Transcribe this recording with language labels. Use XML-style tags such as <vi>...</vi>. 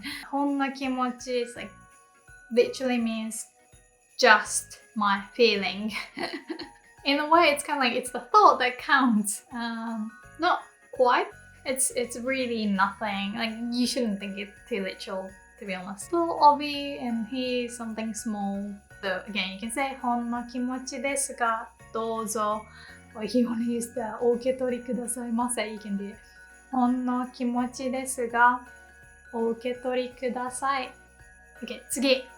<en>ほんの気持ち is like literally means just my feeling. In a way, it's kind of like it's the thought that counts. Not quite. It's really nothing. Like you shouldn't think it too literal, to be honest. Little obby and here's something small. So again, you can say</en> <ja>ほんの気持ちですがどうぞ.</ja> <en>Or if you want to use the</en> <ja>お受け取りくださいませ,</ja> <en>you can do it.</en> <ja>ほんの気持ちですがお受け取りください.Okay, 次。</ja>